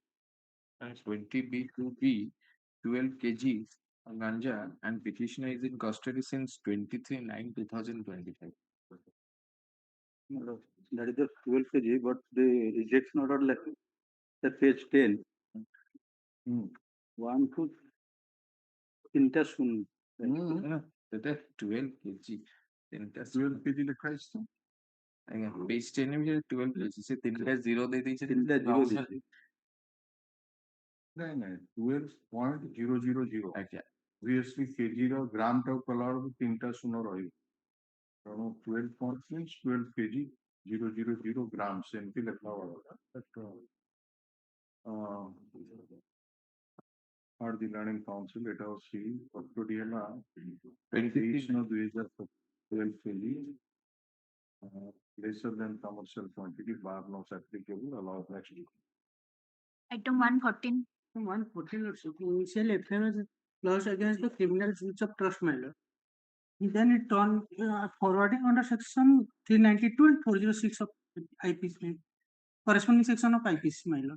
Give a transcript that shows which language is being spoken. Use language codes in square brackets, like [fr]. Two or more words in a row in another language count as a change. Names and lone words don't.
[en] 20B2B 12 kg ganja and petitioner is in custody since 23/9/2025. That is just 12 kg, but the rejection order left at page 10. [or] 1 to 3 ଶୂନ [en] That 12 kg. [or] 12 kg ଲେଖା ହେଇଛି ତ? ଆଜ୍ଞା page 10 ବି 12 kg ସେ 3ଟା 0 ଦେଇ ଦେଇଛନ୍ତି। 3ଟା 0 ଦେଇଛି। ନାଇଁ 12.000 ଆଜ୍ଞା [en] obviously kg [or] ର ଗ୍ରାମ ଟାକୁ କଲା ବେଳକୁ 3ଟା ଶୂନ ରହିବ ତେଣୁ 12 means 12 kg 000 ଗ୍ରାମ ସେମିତି ଲେଖା ହବା କଥା [en] or the learning council [or] ଏଟା ଅଛି କଷ୍ଟଡି ହେଲା 23/9/2025 [en] 12 kg, lesser than commercial quantity, bar not applicable, allow next. Item 114. 114 initial FIR was lodged against the criminal breach of trust matter. Then it on forwarding under section 392 and 406 of IPC, corresponding section of IPC matter.